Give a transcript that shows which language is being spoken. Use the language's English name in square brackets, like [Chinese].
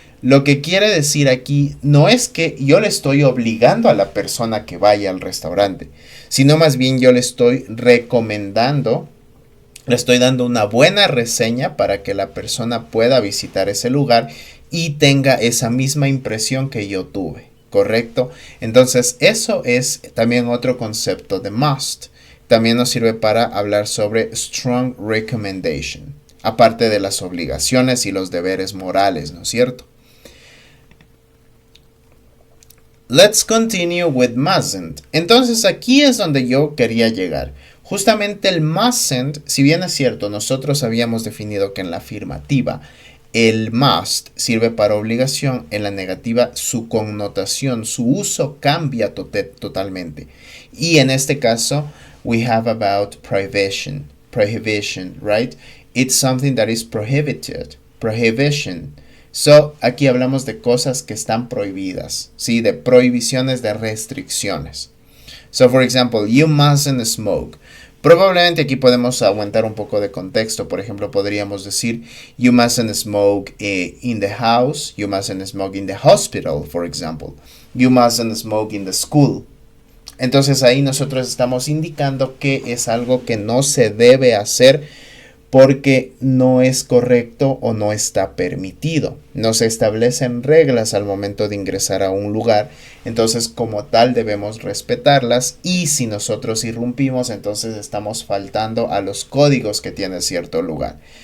[Spanish] Lo que quiere decir aquí no es que yo le estoy obligando a la persona que vaya al restaurante, sino más bien yo le estoy recomendando, le estoy dando una buena reseña para que la persona pueda visitar ese lugar y tenga esa misma impresión que yo tuve, ¿correcto? Entonces eso es también otro concepto de must. También nos sirve para hablar sobre strong recommendation, aparte de las obligaciones y los deberes morales, ¿no es cierto? [English] Let's continue with mustn't. [Spanish] Entonces aquí es donde yo quería llegar. Justamente el mustn't, si bien es cierto, nosotros habíamos definido que en la afirmativa el must sirve para obligación, en la negativa su connotación, su uso cambia totalmente. Y en este caso, [English] we have about prohibition, right? It's something that is prohibited, prohibition. [Spanish] So, aquí hablamos de cosas que están prohibidas, ¿sí? De prohibiciones, de restricciones. [English] So, for example, you mustn't smoke. [Spanish] Probablemente aquí podemos aumentar un poco de contexto. Por ejemplo, podríamos decir, [English] you mustn't smoke in the house. You mustn't smoke in the hospital, for example. You mustn't smoke in the school. [Spanish] Entonces ahí nosotros estamos indicando que es algo que no se debe hacer porque no es correcto o no está permitido. No se establecen reglas al momento de ingresar a un lugar, entonces como tal debemos respetarlas, y si nosotros irrumpimos, entonces estamos faltando a los códigos que tiene cierto lugar.